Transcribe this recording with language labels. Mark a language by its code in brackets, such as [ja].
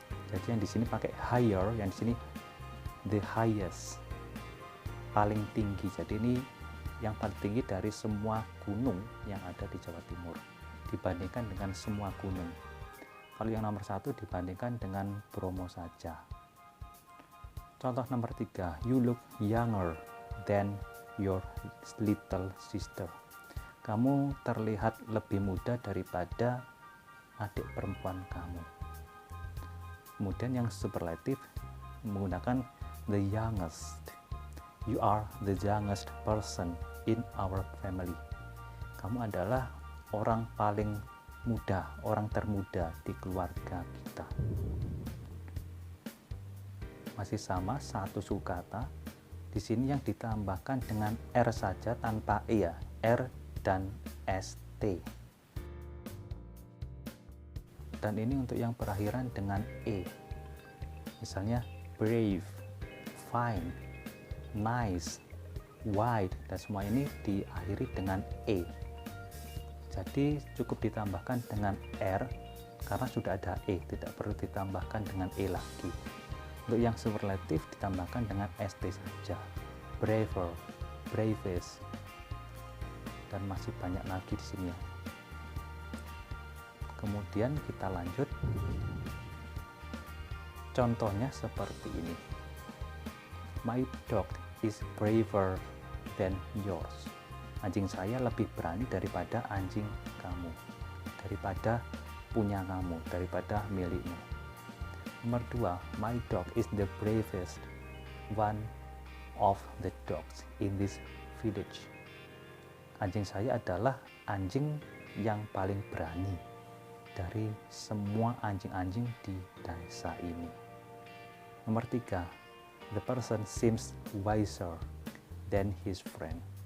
[id] Jadi yang di sini pakai higher, yang di sini [en] the highest, [id] paling tinggi. Jadi ini yang paling tinggi dari semua gunung yang ada di Jawa Timur dibandingkan dengan semua gunung. Kalau yang nomor 1 dibandingkan dengan Bromo saja. Contoh nomor 3, [en] you look younger than your little sister. [id] Kamu terlihat lebih muda daripada adik perempuan kamu. Kemudian yang superlatif menggunakan the youngest. [en] You are the youngest person in our family. [id] Kamu adalah orang paling muda, orang termuda di keluarga kita. Masih sama, satu suku kata. Di sini yang ditambahkan dengan r saja tanpa e ya, r dan st. Dan ini untuk yang berakhiran dengan e. Misalnya brave, fine, nice, wide, dan semua ini diakhiri dengan e. Jadi cukup ditambahkan dengan r karena sudah ada e, tidak perlu ditambahkan dengan e lagi. Untuk yang superlatif ditambahkan dengan st saja. Braver, bravest, dan masih banyak lagi di sini ya. Kemudian kita lanjut. Contohnya seperti ini. [en] My dog is braver than yours. [id] Anjing saya lebih berani daripada anjing kamu, daripada punya kamu, daripada milikmu. Nomor 2, [en] my dog is the bravest one of the dogs in this village. [id] Anjing saya adalah anjing yang paling berani dari semua anjing-anjing di desa ini. Nomor 3, [en] the person seems wiser than his friend.